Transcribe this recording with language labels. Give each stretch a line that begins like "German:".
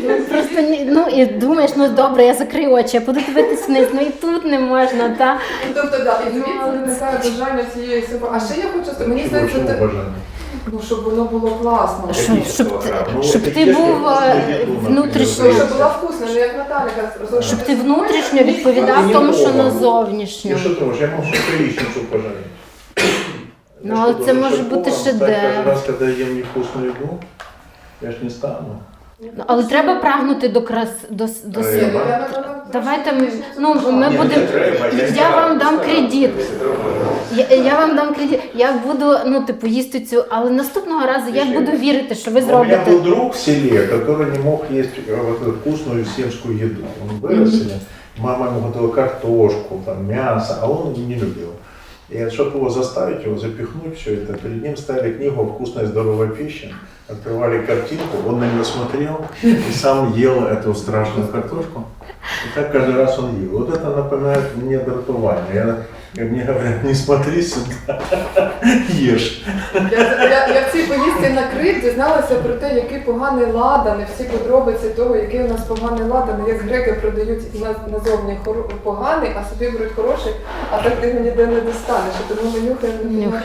Ukrainian: Просто, ну, і думаєш, ну добре, я закрию очі, я буду дивитися вниз, ну і тут не можна, так? Тобто, так, і звідси виникає бажання цієї себе. А ще я хочу сказати, мені здається, Ну, щоб воно було класно. Щоб ти був внутрішньо. Ну, щоб була вкусна, не як Наталя казала. Щоб ти внутрішньо відповідав тому, що на зовнішню.
Russian: И что ты можешь? Я могу яичницу пожарить.
Ukrainian: Ну, але це може бути шедевр.
Russian: Каждый раз, когда я ем невкусную еду, я ж не стану.
Ukrainian: Ну, але треба прагнути до до Треба. Давайте ми будемо. Я вам дам кредит. Я вам дам кредит. Я буду, їсти цю, але наступного разу я буду вірити, що ви
Russian: У меня
Ukrainian: зробите.
Russian: был друг в селе, который не мог есть вот эту вкусную сельскую еду. Он вырос, мама ему готовила картошку, там, мясо, а он не любил. И чтобы его заставить, его запихнуть все это, перед ним ставили книгу «Вкусная и здоровая пища», открывали картинку, он на нее смотрел и сам ел эту страшную картошку. И так каждый раз он ел. Вот это напоминает мне дратування. Мне говорят, не смотри сюда, ешь.
Ukrainian: Я в цій поїздці на Крит дізналася про те, який поганий ладан, і всі подробиці того, який у нас поганий ладан, як греки продають назовні поганий, а собі беруть хороший, а так ти його ніде не достанеш, і тому ми нюхаємо.